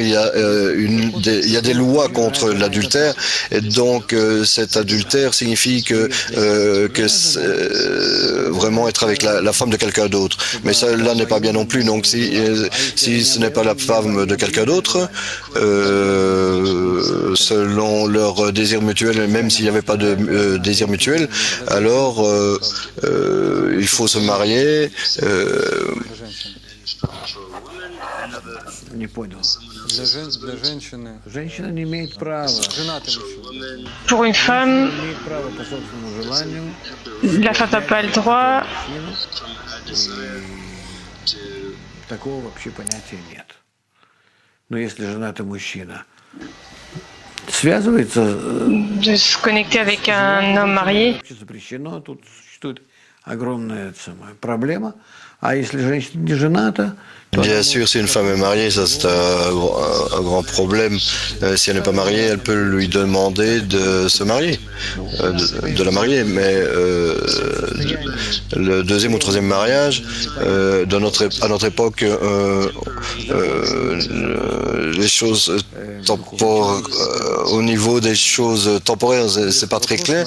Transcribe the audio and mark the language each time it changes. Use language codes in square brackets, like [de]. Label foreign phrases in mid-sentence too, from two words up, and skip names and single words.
[fr] Il y a des lois contre l'adultère, et donc cet adultère signifie que vraiment être avec la femme de quelqu'un d'autre. Mais cela n'est pas bien non plus. Donc si ce n'est pas la femme de quelqu'un d'autre, selon leur désir mutuel, même s'il n'y avait pas de désir mutuel, alors il faut se marier. [ru] Не понял. Для женщины, Женщина не имеет права. женатый мужчина. [fr] Pour une femme, [ru] Не имеет права по собственному желанию. [fr] la femme n'a pas le droit. [ru] Такого вообще понятия нет. Но если женатый мужчина связывается, [fr] De se connecter avec un homme marié. [ru] вообще запрещено, тут существует огромная проблема. А если женщина не жената, то [fr] Bien sûr, si une femme est mariée, ça c'est un grand problème. Si elle n'est pas mariée, elle peut lui demander de se marier, de la marier. Mais le deuxième ou troisième mariage, à notre époque, les choses au niveau des choses temporaires, c'est pas très clair.